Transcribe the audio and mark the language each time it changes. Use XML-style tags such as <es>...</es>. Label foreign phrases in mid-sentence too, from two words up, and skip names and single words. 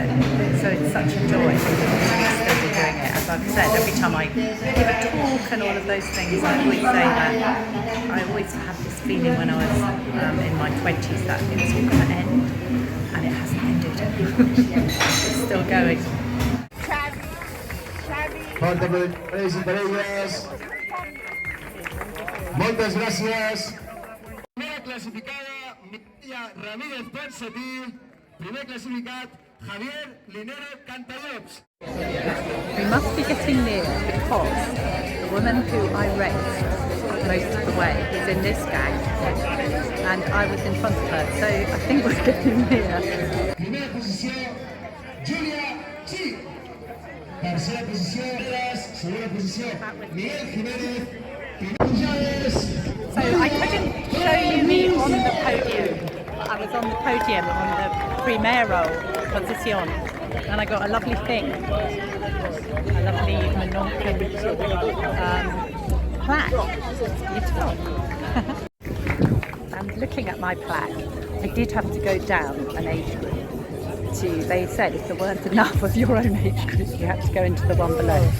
<en>So it's such a joy to still be doing it. As I've said, every time I give a talk and all of those things, I always say that I always had this feeling when I was in my 20s that it was all going to end, and it hasn't ended. It's still going.</en> <ca>Moltes gràcies. Primera classificada, Mireia Ramírez Ponsatí. Primer classificat, Javier Linero Cantallops.</ca> <en>We must be getting near because the woman who I raced most of the way is in this gang, and I was in front of her, so I think we're getting near.</en> <ca>Primera posició, Júlia Chi. Tercera posició, segona posició, Miguel Jiménez.</ca> <en>So I couldn't show you me on the podium. I was on the podium on the</en> <es>primero posición,</es> <en>and I got a lovely thing, a lovely Menorca plaque. Beautiful. And looking at my plaque, I did have to go down an age group. They said if there weren't enough of your own age group, you had to go into the one below.</en>